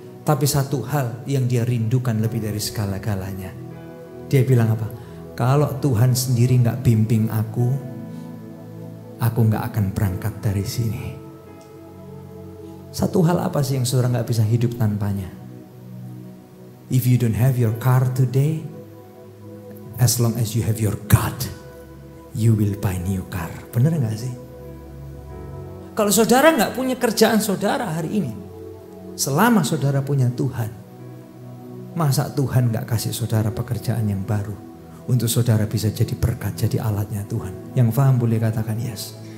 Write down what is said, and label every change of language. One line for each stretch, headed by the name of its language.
Indonesian: Tapi satu hal yang dia rindukan lebih dari segala-galanya. Dia bilang apa? Kalau Tuhan sendiri gak bimbing aku gak akan berangkat dari sini. Satu hal apa sih yang saudara gak bisa hidup tanpanya?
English: If you don't have your car today, as long as you have your God, you will buy new car.
Indonesian: Bener gak sih? Kalau saudara gak punya kerjaan saudara hari ini, selama saudara punya Tuhan, masa Tuhan gak kasih saudara pekerjaan yang baru untuk saudara bisa jadi berkat, jadi alatnya Tuhan? Yang paham boleh katakan yes.